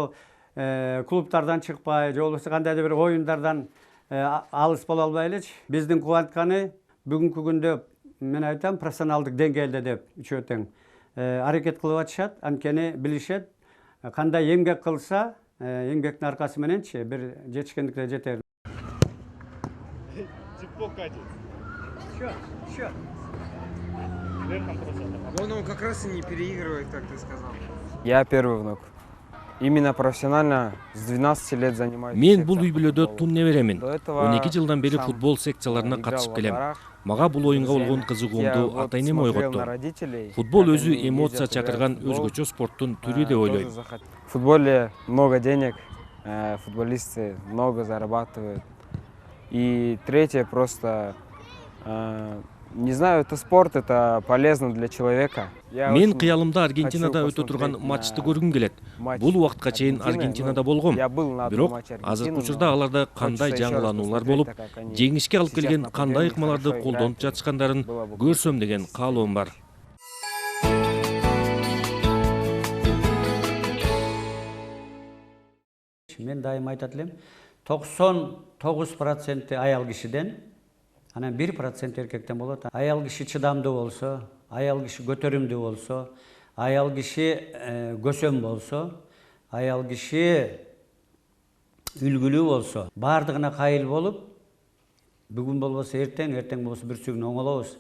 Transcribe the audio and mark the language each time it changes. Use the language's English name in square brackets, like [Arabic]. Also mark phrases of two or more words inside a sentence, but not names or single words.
[Kyrgyz] Жанагы клубтардан чыкпай же болбосо кандайдыр бир оюндардан алыс боло албайлычы. Биздин кубантканы бүгүнкү күндө мен айтам профессионалдык деңгээлде деп үчөө тең аракет кылып атышат, анткени билишет кандай эмгек кылса эмгектин аркасы мененчи бир жетишкендикке жетер. [Russian] Он как раз и не переигрывает, как ты сказал. Я первый внук. Именно профессионально с 12 лет занимаюсь. [Kyrgyz] Мен бул үй бүлөдө тун неберемин. [Russian] До этого [Kyrgyz] 12 жылдан бери [Russian] сам [Kyrgyz] футбол секцияларына [Russian] играл [Kyrgyz] катышып [Russian] во [Kyrgyz] келем. [Russian] дворах. [Kyrgyz] Мага бул оюнга болгон [Russian] Я [Kyrgyz] кызыгуумду [Russian] вот [Kyrgyz] ата энем [Russian] смотрел [Kyrgyz] ойготту. [Russian] на родителей, [Kyrgyz] Футбол [Russian] как [Kyrgyz] өзү [Russian] они [Kyrgyz] эмоция [Russian] ездят, играют [Kyrgyz] чакырган [Russian] в футбол. [Kyrgyz] өзгөчө спорттун түрү деп [Russian] Тоже [Kyrgyz] ойлойм. [Russian] В футболе много денег, футболисты много зарабатывают. И третье просто, не знаю, это спорт, это полезно для человека. Я [Kyrgyz] Мен [Russian] очень [Kyrgyz] кыялымда Аргентинада [Russian] хочу [Kyrgyz] өтө турган [Russian] посмотреть [Kyrgyz] матчты [Russian] на [Kyrgyz] көргүм келет. [Russian] матч [Kyrgyz] Бул убакытка чейин [Russian] Аргентины. [Kyrgyz] Аргентинада [Russian] Ну, [Kyrgyz] болгом. [Russian] я был на одном [Kyrgyz] Бирок [Russian] матче [Kyrgyz] азыркы [Russian] Аргентины, [Kyrgyz] учурда [Russian] но [Kyrgyz] аларда кандай [Russian] хочется еще раз [Kyrgyz] жаңылануулар [Russian] посмотреть, [Kyrgyz] болуп, [Russian] так как они [Kyrgyz] жеңишке алып [Russian] сейчас [Kyrgyz] келген [Russian] на [Kyrgyz] кандай [Russian] подъеме [Kyrgyz] ыкмаларды [Russian] хорошо [Kyrgyz] колдонуп [Russian] играют. [Kyrgyz] жатышкандарын [Russian] Было бы [Kyrgyz] көрсөм деген каалоом бар. Мен дайым айтат элем, 99% аял кишиден, анан 1% эркектен болот. Аял киши чыдамдуу болсо, аял киши көтөрүмдүү болсо, аял киши көсөм болсо, аял киши үлгүлүү болсо, бардыгына кайыл болуп, бүгүн болбосо эртең, эртең болбосо бүрсү күн оңолобуз.